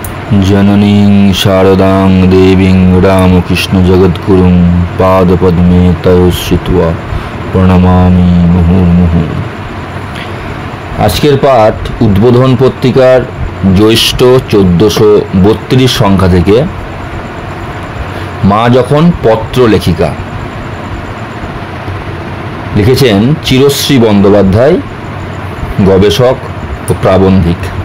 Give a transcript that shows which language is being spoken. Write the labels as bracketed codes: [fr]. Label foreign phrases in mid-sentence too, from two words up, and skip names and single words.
[sa] जननीं शारदां देवीं रामकृष्ण जगद्गुरुं पादपद्मे तयो श्रित्वा প্রণমামি মুহুর্মুহু। [bn] আজকের পাঠ উদ্বোধন পত্রিকার জ্যৈষ্ঠ 1432 সংখ্যা থেকে। মা যখন পত্র লেখিকা, লিখেছেন চিরশ্রী বন্দ্যোপাধ্যায়, গবেষক ও প্রাবন্ধিক।